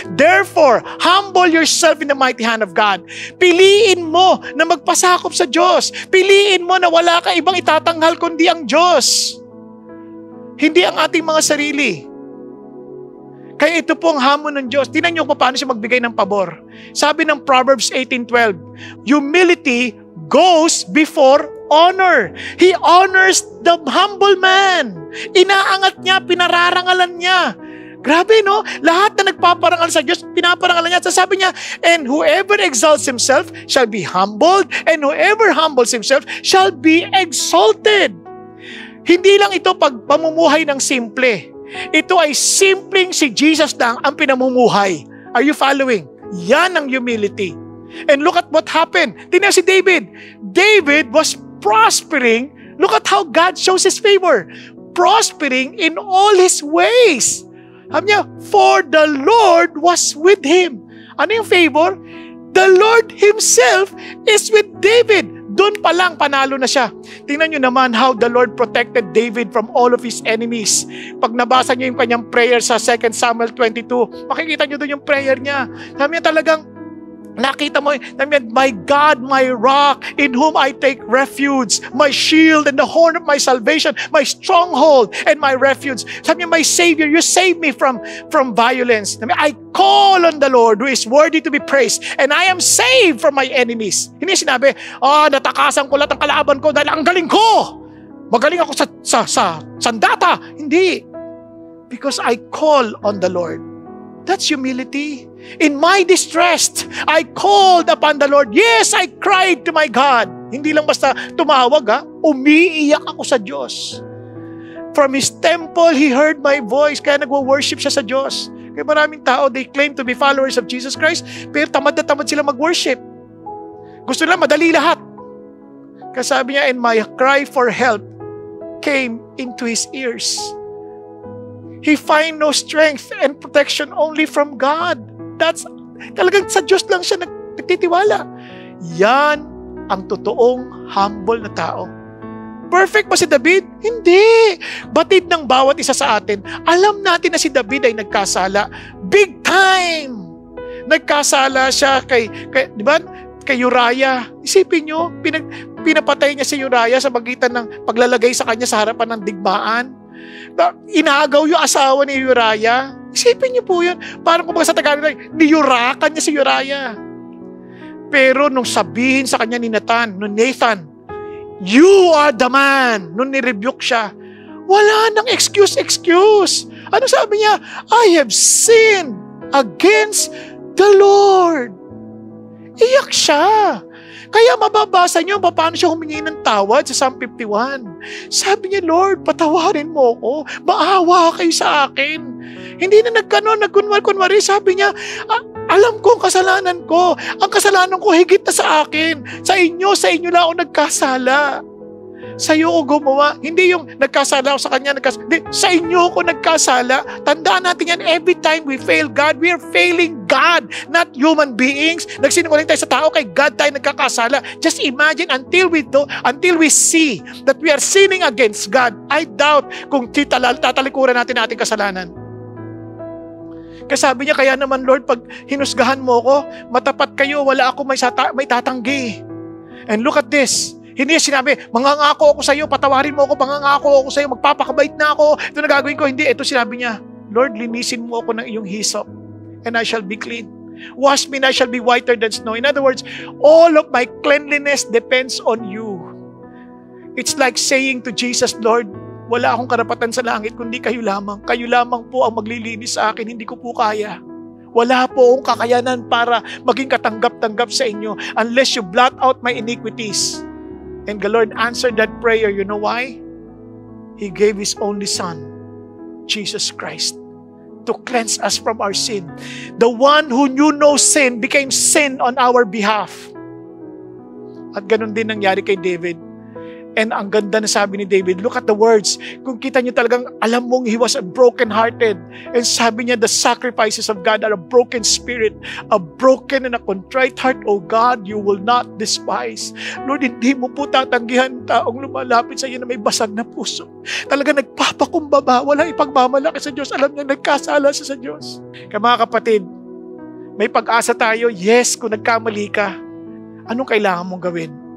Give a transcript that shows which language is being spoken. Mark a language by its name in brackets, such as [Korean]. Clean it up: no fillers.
[English] Therefore, humble yourself in the mighty hand of God. [Filipino] Piliin mo na magpasakop sa Diyos. Piliin mo na wala ka ibang itatanghal kundi ang Diyos. Hindi ang ating mga sarili. Kaya ito po ang hamon ng Diyos. Tingnan niyo kung paano siya magbigay ng pabor. Sabi ng [English] Proverbs 18:12, humility goes before honor. He honors the humble man. [Filipino] Inaangat niya, pinararangalan niya. Grabe, no? Lahat na nagpaparangal sa Diyos, pinaparangalan niya. Sabi niya, [English] and whoever exalts himself shall be humbled, and whoever humbles himself shall be exalted. [Filipino] Hindi lang ito pamumuhay ng simple. Ito ay simpleng si Jesus lang ang pinamumuhay. [English] Are you following? [Filipino] Yan ang [English] humility. And look at what happened. [Filipino] Tingnan si David. [English] David was prospering. Look at how God shows His favor. Prospering in all his ways. [Filipino] Sabi niya, [English] for the Lord was with him. [Filipino] Ano yung [English] favor? The Lord Himself is with David. [Filipino] Doon pa lang, panalo na siya. Tingnan nyo naman [English] how the Lord protected David from all of his enemies. [Filipino] Pag nabasa nyo yung kanyang prayer sa 2 Samuel 22, makikita nyo doon yung prayer niya. Sabi niya talagang, nakita mo, [English] my God, my rock, in whom I take refuge, my shield and the horn of my salvation, my stronghold and my refuge. [Filipino] Sabi niya, [English] my Savior, you save me from violence. I call on the Lord who is worthy to be praised, and I am saved from my enemies. [Filipino] Hindi sinabi, natakasan ko lahat ng kalaban ko dahil ang galing ko. Magaling ako sa sandata. Hindi. [English] Because I call on the Lord. That's humility. In my distress, I called upon the Lord. Yes, I cried to my God. [Filipino] Hindi lang basta tumawag, umiiyak ako sa Diyos. [English] From His temple, He heard my voice. [Filipino] Kaya nagwo-worship siya sa Diyos. Kaya maraming tao, [English] they claim to be followers of Jesus Christ, [Filipino] pero tamad na tamad sila mag-worship. Gusto nila madali lahat. Kaya sabi niya, [English] and my cry for help came into His ears. He find no strength and protection only from God. That's [Filipino] talagang sa Diyos lang siya nagtitiwala. Yan ang totoong humble na tao. [English] Perfect ba [Filipino] si David? Hindi. Batid ng bawat isa sa atin. Alam natin na si David ay nagkasala. [English] Big time! [Filipino] Nagkasala siya di ba? Kay Uriah. Isipin nyo, pinapatay niya si Uriah sa magitan ng paglalagay sa kanya sa harapan ng digmaan. Inagaw yung asawa ni Uriah. Isipin niyo po yun. Parang kumbaga sa Tagalog, niyurakan niya si Uriah. Pero nung sabihin sa kanya ni Nathan, [English] you are the man. [Filipino] Nung nirebuke siya, wala nang excuse. Ano sabi niya? [English] I have sinned against the Lord. [Filipino] Iyak siya. Kaya mababasa niyo paano siya humingi ng tawad sa Psalm 51. Sabi niya, Lord, patawarin mo ako. Maawa kayo sa akin. Hindi na nagkunwari. Sabi niya, alam ko ang kasalanan ko. Ang kasalanan ko higit na sa akin. Sa inyo lang ako nagkasala. Sa iyo ko gumawa. Hindi yung nagkasala ako sa kanya. Hindi, sa inyo ko nagkasala. Tandaan natin yan, [English] every time we fail God, we are failing God, not human beings. [Filipino] Nagsinungaling tayo sa tao, kay God tayo nagkakasala. [English] Just imagine, until we see that we are sinning against God, I doubt [Filipino] kung tatalikuran natin ating kasalanan. Kaya sabi niya, kaya naman Lord, pag hinusgahan mo ko, matapat kayo, wala ako may tatanggi. [English] And look at this. [Filipino] Hindi sinabi, mangangako ako sa iyo, patawarin mo ako, mangangako ako sa iyo, magpapakabait na ako, ito na gagawin ko. Hindi, ito sinabi niya, Lord, linisin mo ako ng iyong hyssop, [English] and I shall be clean. Wash me, and I shall be whiter than snow. In other words, all of my cleanliness depends on you. It's like saying to Jesus, [Filipino] Lord, wala akong karapatan sa langit, kundi kayo lamang. Kayo lamang po ang maglilinis sa akin, hindi ko po kaya. Wala po akong kakayanan para maging katanggap-tanggap sa inyo [English] unless you blot out my iniquities. And the Lord answered that prayer. You know why? He gave His only Son, Jesus Christ, to cleanse us from our sin. The one who knew no sin became sin on our behalf. [Filipino] At ganun din nangyari kay David. And ang ganda na sabi ni David, [English] look at the words. [Filipino] Kung kita niyo talagang alam mong he was a broken-hearted. And sabi niya, [English] the sacrifices of God are a broken spirit, a broken and a contrite heart. Oh God, you will not despise. [Filipino] Lord, hindi mo po tatanggihan taong lumalapit sa iyo na may basag na puso. Talaga nagpapakumbaba, walang ipagmamalaki sa Diyos. Alam niya, nagkasala siya sa Diyos. Kaya mga kapatid, may pag-asa tayo. Yes, kung nagkamali ka, anong kailangan mong gawin?